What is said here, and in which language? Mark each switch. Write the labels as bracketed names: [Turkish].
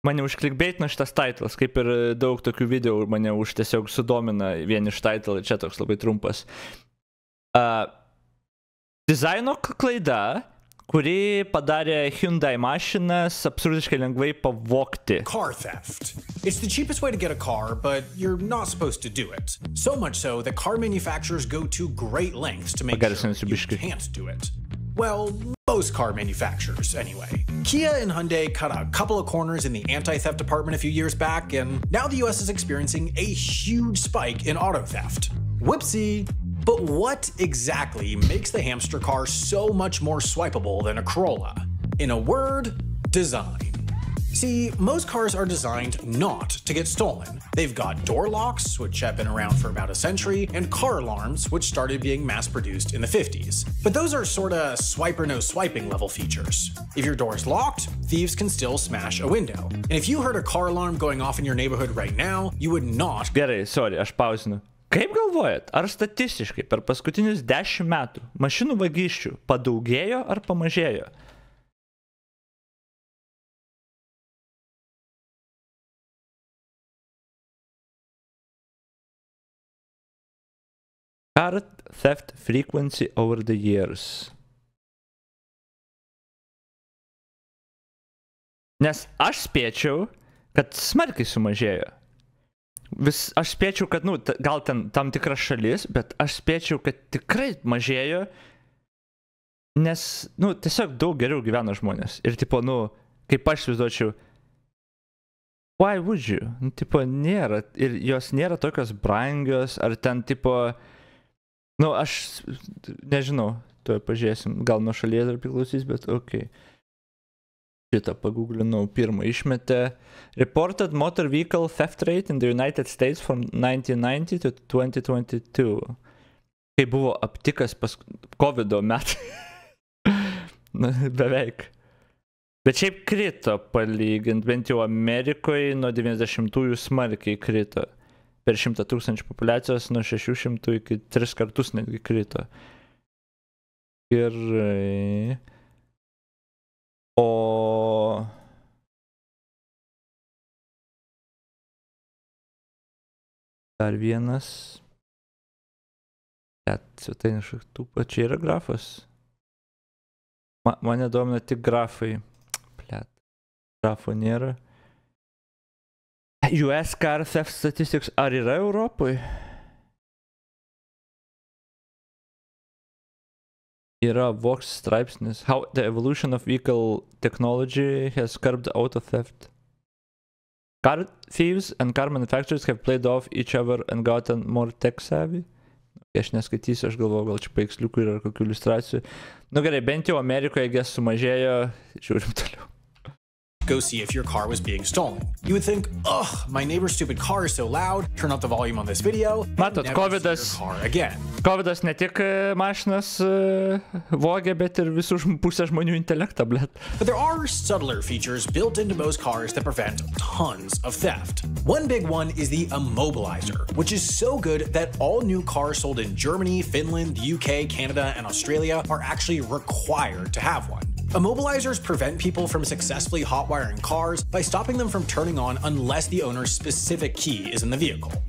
[Lithuanian] mane užklikbeitina šitas titlas, kaip ir daug tokių video mane tiesiog sudomina vien iš title, čia toks labai trumpas. Dizaino klaida, kuri padarė Hyundai mašinas absurdiškai lengvai pavogti. [English] Car theft. It's the cheapest way to get a car, but you're not supposed to do it. So much so that car manufacturers go to great lengths to make sure you can't do it. Well, most car manufacturers, anyway. Kia and Hyundai cut a couple of corners in the anti-theft department a few years back, and now the US is experiencing a huge spike in auto theft. Whoopsie! But what exactly makes the hamster car so much more swipeable than a Corolla? In a word, design. See, most cars are designed not to get stolen. They've got door locks, which have been around for about a century, and car alarms, which started being mass-produced in the 50s. But those are sorta swipe or no swiping level features. If your door is locked, thieves can still smash a window. And if you heard a car alarm going off in your neighborhood right now, you would not... [Lithuanian] Gerai, sorry, aš pauzinu. Kaip galvojat, ar statistiškai per paskutinius 10 metų mašinų vagysčių padaugėjo ar pamažėjo? [English] Car theft frequency over the years. [Lithuanian] Nes aš spėčiau, kad smarkiai sumažėjo. Aš spėčiau, kad, gal ten tam tikras šalis, bet aš spėčiau, kad tikrai mažėjo, nes, tiesiog daug geriau gyvena žmonės. Ir, kaip aš įsivaizduočiau, [English] why would you? [Lithuanian] Nėra, ir jos nėra tokios brangios, ar ten, aš nežinau, tuoj pažiūrėsim, gal nuo šalies dar priklausys, bet okei. Šitą paguglinau, pirmą išmetę. [English] Reported motor vehicle theft rate in the United States from 1990 to 2022. [Lithuanian] Kai buvo aptikas pas COVID-o metai. Beveik. Bet šiaip krito palygint, bent jau Amerikoje nuo 90-ųjų smarkiai krito. Per 100 000 populiacijos nuo 600 iki 3 kartus netgi krito. Gerai. O... Dar vienas. Svetainė šaktų, čia yra grafas. Mane domina tik grafai. Grafo nėra. [English] US car theft statistics [Lithuanian] ar yra Europoje? Yra Vox straipsnis. [English] How the evolution of vehicle technology has curbed auto theft. Car thieves and car manufacturers have played off each other and gotten more tech savvy. [Lithuanian] Aš neskaitysiu, aš galvoju, gal čia paveiksliukų yra kokių iliustracijų. Gerai, bent jau Amerikoje sumažėjo, žiūrim toliau. [English] Go see if your car was being stolen. You would think, ugh, my neighbor's stupid car is so loud, turn up the volume on this video, [Lithuanian] Matot, [English] never see your car again. [Lithuanian] COVIDas ne tik mašinas vogė, bet ir visų pusę žmonių intelektą, blet. [English] But there are subtler features built into most cars that prevent tons of theft. One big one is the immobilizer, which is so good that all new cars sold in Germany, Finland, the UK, Canada, and Australia are actually required to have one. Immobilizers prevent people from successfully hotwiring cars by stopping them from turning on unless the owner's specific key is in the vehicle.